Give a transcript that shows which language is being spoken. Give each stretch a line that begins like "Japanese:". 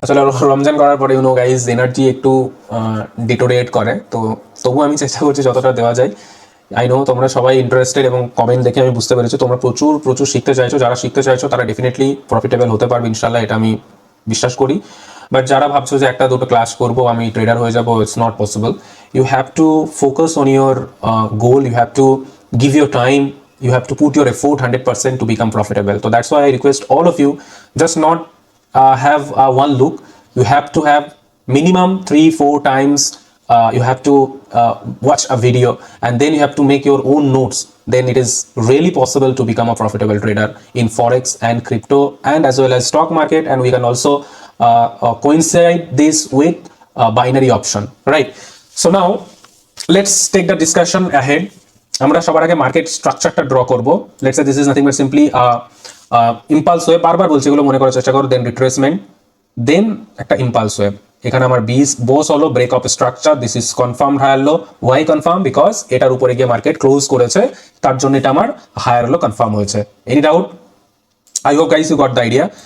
Bangla: আসলে রমজান করার পরে ইউনো গাইজ এনার্জি একটু ডিটোরিয়েট করে, তো তবু আমি চেষ্টা করছি যতটা দেওয়া যায়।
English: I know
Bangla: তোমরা সবাই ইন্টারেস্টেড, এবং কমেন্ট দেখে আমি বুঝতে পেরেছি তোমরা প্রচুর প্রচুর শিখতে চাইছো। যারা শিখতে চাইছো তারা ডেফিনেটলি প্রফিটেবল হতে পারবে ইনশাল্লাহ, এটা আমি বিশ্বাস করি। বাট যারা ভাবছো যে একটা দুটো ক্লাস করবো আমি ট্রেডার হয়ে যাবো,
English: It's not possible. You have to focus on your goal, you have to give your time, you have to put your effort 100% to become profitable. So that's why I request all of you, just not have one look, you have to have minimum 3-4 times, you have to watch a video, and then you have to make your own notes. Then it is really possible to become a profitable trader in forex and crypto, and as well as stock market. And we can also coincide this with binary option, right? So now let's take the discussion ahead.
Bangla: আমরা সবার আগে market স্ট্রাকচারটা draw করব।
English: let's say this is nothing but simply impulse wave,
Bangla: বারবার বলছি এগুলো মনে করার চেষ্টা করো, দেন রিট্রেসমেন্ট, দেন একটা ইম্পালস ওয়েভ। এখানে আমার বস হলো break of structure,
English: This is confirm higher low. Why confirm?
Bangla: Because এটার উপরে গিয়ে মার্কেট ক্লোজ করেছে, তার জন্য এটা আমার হায়ার লো কনফার্ম হয়েছে।
English: Any doubt? I hope guys you got the idea.